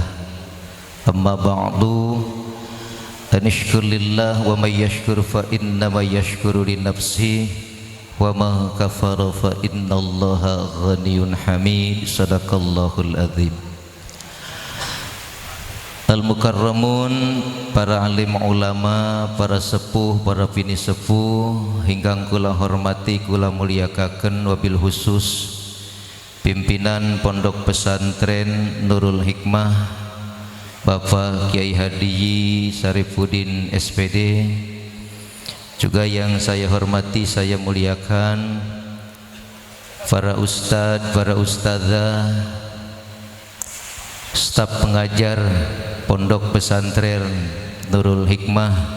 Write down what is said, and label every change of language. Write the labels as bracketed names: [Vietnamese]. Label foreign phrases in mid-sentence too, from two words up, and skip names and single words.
[Arabic] أما بعد، أن اشكر لله ومن يشكر فإنما يشكر لنفسه وما كفر فإن الله غني حميد. صدق الله العظيم. [Indonesian] Al-mukarramun, para alim ulama, para sepuh, para bini sepuh hinggang [Javanese] kula hormati kula mulyakaken, [Arabic] وبالخصوص [Indonesian] pimpinan Pondok Pesantren Nurul Hikmah Bapak Kiai Hadiyi Syarifuddin SPD, juga yang saya hormati, saya muliakan para ustadz, para ustadzah, staf pengajar Pondok Pesantren Nurul Hikmah.